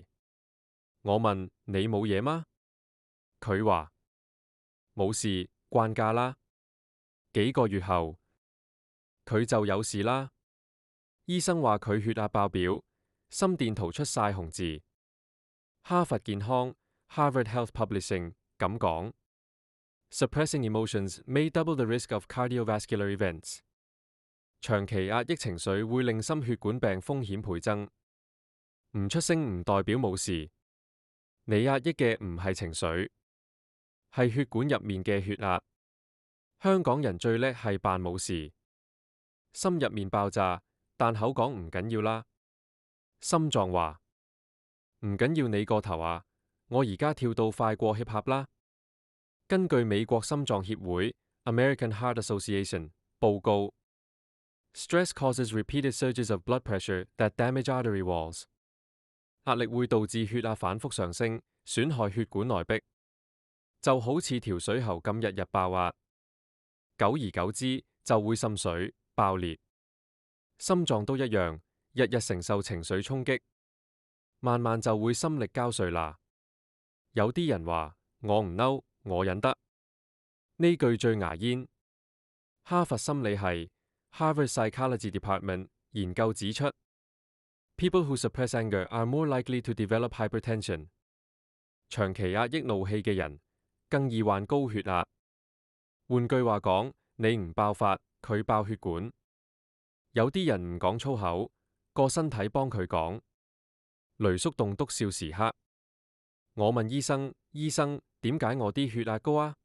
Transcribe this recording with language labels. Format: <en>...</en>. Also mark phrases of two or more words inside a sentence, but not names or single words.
<yue>我問你冇嘢嗎？佢話冇事，慣假啦。幾個月後，佢就有事啦。醫生話佢血壓爆表，心電圖出晒紅字。</yue> <en>哈佛健康 （Harvard Health Publishing）</en> <yue>咁講</yue> <en>：Suppressing emotions may double the risk of cardiovascular events。</en> <yue>長期壓抑情緒會令心血管病風險倍增。唔出聲唔代表冇事，你壓抑嘅唔係情緒，係血管入面嘅血壓。香港人最叻係扮冇事，心入面爆炸，但口講唔緊要啦。心臟話唔緊要你個頭啊，我而家跳到快過</yue> <en>hip hop</en> <yue>啦。</yue> <en>根據美國心臟協會 （American Heart Association） 報告 ，Stress causes repeated surges of blood pressure that damage artery walls。</en> <yue>壓力會導致血壓反覆上升，損害血管內壁，就好似條水喉咁日日爆壓，久而久之就會滲水、爆裂。心臟都一樣，日日承受情緒衝擊，慢慢就會心力交瘁啦。有啲人話我唔嬲，我忍得，呢句最牙煙。</yue> <en>哈佛心理系 （Harvard Psychology Department）</en> <yue>研究指出</yue> <en>，People who suppress anger are more likely to develop hypertension。</en> <yue>長期壓抑怒氣嘅人更易患高血壓。換句話講，你唔爆發，佢爆血管。有啲人唔講粗口，個身體幫佢講。雷叔棟篤笑時刻，我問醫生：醫生，點解我啲血壓高啊？</yue>